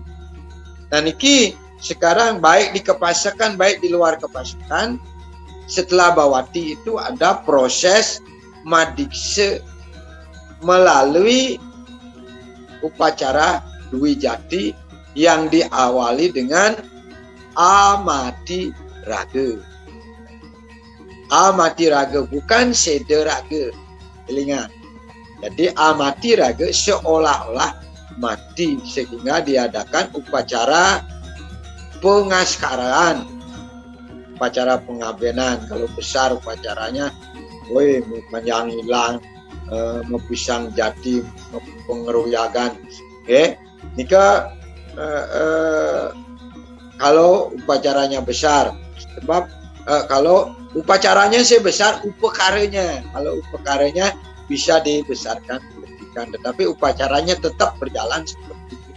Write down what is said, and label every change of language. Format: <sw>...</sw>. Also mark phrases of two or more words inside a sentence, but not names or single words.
<id>Nah, niki sekarang baik di kepasakan baik di luar kepasakan, setelah bawati itu ada proses madikse melalui upacara Dwi Jati yang diawali dengan amati raga. Amati raga bukan seda raga. Ingat. Jadi amati raga seolah-olah mati, sehingga diadakan upacara pengaskaraan, upacara pengabenan. Kalau besar upacaranya, panjang hilang, mepisang jati, pengeruyagan. Oke, nika kalau upacaranya besar, sebab kalau upacaranya sebesar upakaranya, kalau upakaranya bisa dibesarkan, tetapi upacaranya tetap berjalan seperti itu.</id>